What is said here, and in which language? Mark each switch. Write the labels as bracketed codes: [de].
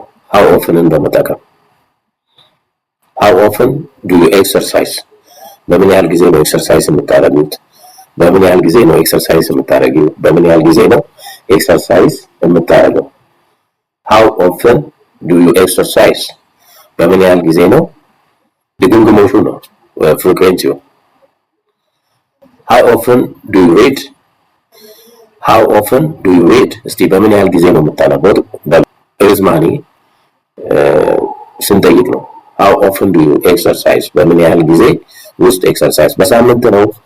[am] how often በመጠቀም [en] how often do you exercise [am] በምን ያህል ጊዜ ነው ኤክሰርሳይዝ የምታደርጉት? በምን ያህል ጊዜ ነው ኤክሰርሳይዝ የምታደርጊው? በምን ያህል ጊዜ ነው ኤክሰርሳይዝ የምታደርገው? [en] how often do you exercise [am] በምን ያህል ጊዜ ነው? ድግግሞሹ ነው ፍሪኩዌንሲው። [en] how often do you read how often do you read [am] እስቲ በምን ያህል ጊዜ ነው የምታነበው? ርዝማኔ ስንጠይቅ ነው [en] how often do you exercise [am] በምን ያህል ጊዜ ውስጥ ኤክሰርሳይዝ በሳምንት ነው?